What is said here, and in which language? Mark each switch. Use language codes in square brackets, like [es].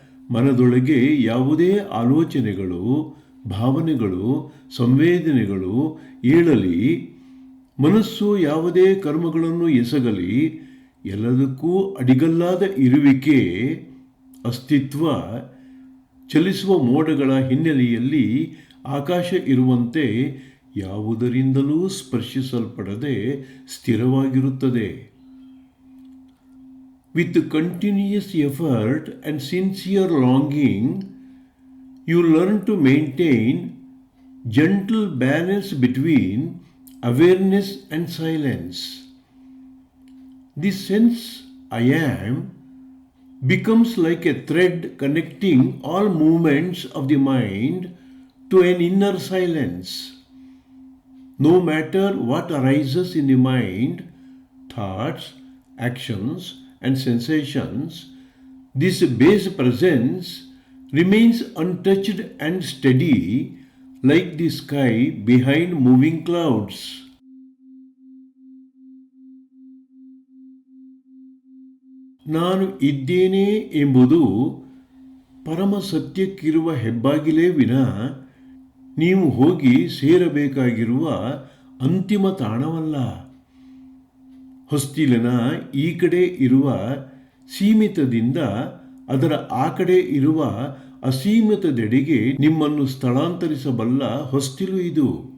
[kn] ಮನದೊಳಗೆ ಯಾವುದೇ ಆಲೋಚನೆಗಳು, ಭಾವನೆಗಳು, ಸಂವೇದನೆಗಳು ಏಳಲಿ, ಮನಸ್ಸು ಯಾವುದೇ ಕರ್ಮಗಳನ್ನು ಎಸಗಲಿ, ಎಲ್ಲದಕ್ಕೂ ಅಡಿಗಲ್ಲಾದ ಇರುವಿಕೆ, ಅಸ್ತಿತ್ವ, ಚಲಿಸುವ ಮೋಡಗಳ ಹಿನ್ನೆಲೆಯಲ್ಲಿ ಆಕಾಶ ಇರುವಂತೆ ಯಾವುದರಿಂದಲೂ ಸ್ಪರ್ಶಿಸಲ್ಪಡದೆ ಸ್ಥಿರವಾಗಿರುತ್ತದೆ. [en] With continuous effort and sincere longing, you learn to maintain gentle balance between awareness and silence. This sense, I am, becomes like a thread connecting all movements of the mind to an inner silence. No matter what arises in the mind, thoughts, actions, and sensations, this base presence remains untouched and steady like the sky behind moving clouds. [kn] ನಾನು ಇದ್ದೇನೆ ಎಂಬುದು ಪರಮ ಸತ್ಯಕ್ಕಿರುವ ಹೆಬ್ಬಾಗಿಲೇ ವಿನಾ ನೀವು ಹೋಗಿ ಸೇರಬೇಕಾಗಿರುವ ಅಂತಿಮ ತಾಣವಲ್ಲ. ಹೊಸ್ತಿಲಿನ ಈ ಕಡೆ ಇರುವ ಸೀಮಿತದಿಂದ ಅದರ ಆ ಕಡೆ ಇರುವ ಅಸೀಮಿತದೆಡೆಗೆ ನಿಮ್ಮನ್ನು ಸ್ಥಳಾಂತರಿಸಬಲ್ಲ ಹೊಸ್ತಿಲು ಇದು.